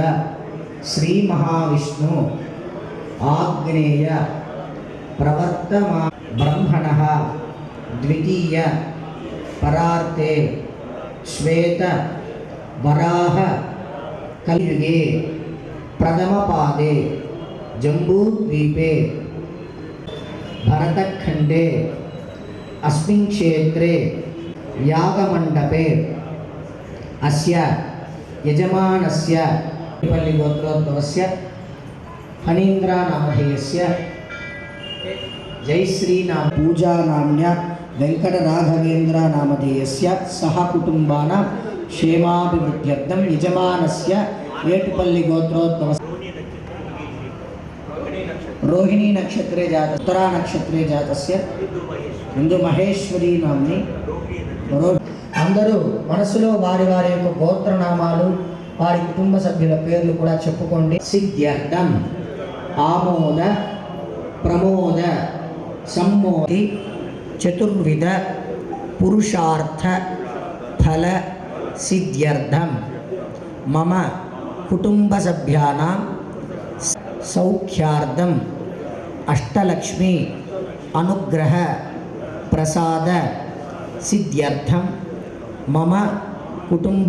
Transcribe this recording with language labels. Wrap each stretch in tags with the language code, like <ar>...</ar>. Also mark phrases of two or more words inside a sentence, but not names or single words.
<sa>శ్రీ మహావిష్ణు ఆగ్నేయ ప్రవర్తమా బ్రహ్మణః ద్వితీయ పరార్తే శ్వేత వరాహ కలియుగే ప్రథమపాదే జంబూద్వీపే భరతఖండే अस्मिन् क्षेत्रे यागमण्डपे अस्य यजमानस्य पल्लिगोत्रोद्भवस्य फणीन्द्रनामधेयस्य जयश्रीनाम पूजानाम्न्या वेङ्कटराघवेन्द्रनामधेयस्य सह कुटुम्बानां क्षेमाभिवृद्ध्यर्थं यजमानस्य एटुपल्लिगोत्रोद्भवस्य रोहिणी नक्षत्रे जात उत्तरा नक्षत्रे जातस्य हिंदू महेश्वरी नामनी</sa> <te>అందరూ మనసులో వారి వారి యొక్క గోత్రనామాలు వారి కుటుంబ సభ్యుల పేర్లు కూడా చెప్పుకోండి.</te> <sa>సిద్ధ్యర్థం ఆమోద ప్రమోద సమ్మోది చతుర్విధ పురుషార్థ ఫల సిద్ధ్యర్థం మమ కుటుంబ సభ్యానాం సౌఖ్యార్థం అష్టలక్ష్మి అనుగ్రహ ప్రసాద సిద్ధ్యర్థం మమ కుటుంబ</sa>